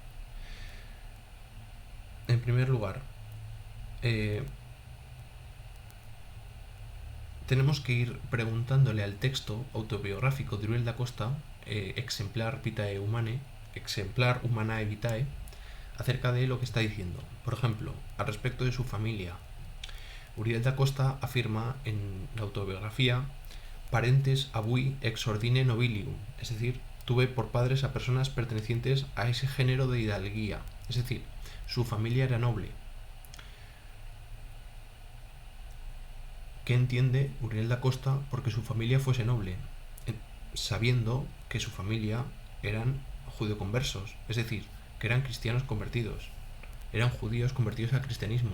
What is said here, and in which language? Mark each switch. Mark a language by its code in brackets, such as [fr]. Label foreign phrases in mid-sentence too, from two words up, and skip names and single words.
[es] En primer lugar, tenemos que ir preguntándole al texto autobiográfico de Uriel da Costa, Exemplar Vitae Humanae, Exemplar Humanae Vitae, acerca de lo que está diciendo. Por ejemplo, al respecto de su familia, Uriel da Costa afirma en la autobiografía: [la] parentes abui ex ordine nobilium, [es] es decir, tuve por padres a personas pertenecientes a ese género de hidalguía, es decir, su familia era noble. ¿Qué entiende Uriel da Costa porque su familia fuese noble? Sabiendo que su familia eran judeoconversos, es decir, que eran cristianos convertidos, eran judíos convertidos al cristianismo.